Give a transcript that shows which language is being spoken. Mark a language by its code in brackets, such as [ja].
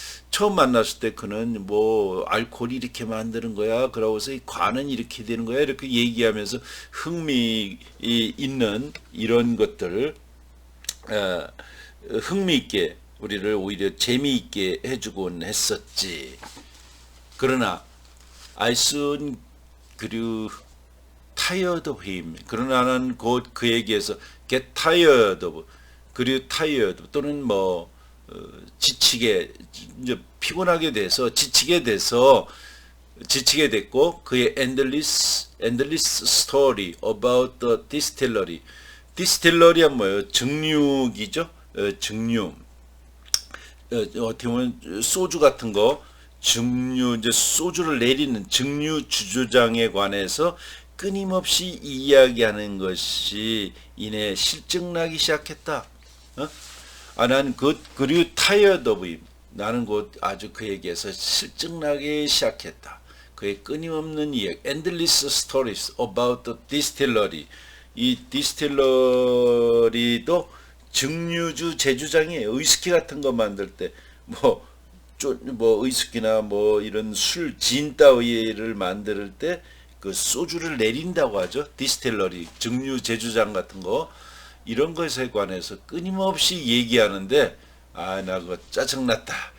[ko] 처음 만났을 때 그는 뭐 알코올이 이렇게 만드는 거야. 그러고서 이 관은 이렇게 되는 거야. 이렇게 얘기하면서 흥미 있는 이런 것들을 흥미있게 우리를 오히려 재미있게 해주곤 했었지. 그러나 [en] I soon grew tired of him. [ko] 그러나 나는 곧 그에게서 [en] get tired of, [ko] 그리고 tired 또는 뭐 지치게 이제 피곤하게 돼서 지치게 됐고 그의 [en] endless story about the distillery. [ko] distillery가 뭐예요? 증류기죠. 증류. 어떻게 보면 소주 같은 거 증류 이제 소주를 내리는 증류 주조장에 관해서 끊임없이 이야기하는 것이 이내 실증나기 시작했다. 나는 그리고 [en] tired of him. [ko] 나는 곧 아주 그에게서 실증나기 시작했다. 그의 끊임없는 이야기, [en] endless stories about the distillery. [ko] 이 디스틸러리도 증류주 제주장이에요. 위스키 같은 거 만들 때 뭐 위스키나 뭐 이런 진 따위를 만들 때 그 소주를 내린다고 하죠. 디스틸러리, 증류 제주장 같은 거 이런 것에 관해서 끊임없이 얘기하는데 나 그거 짜증났다.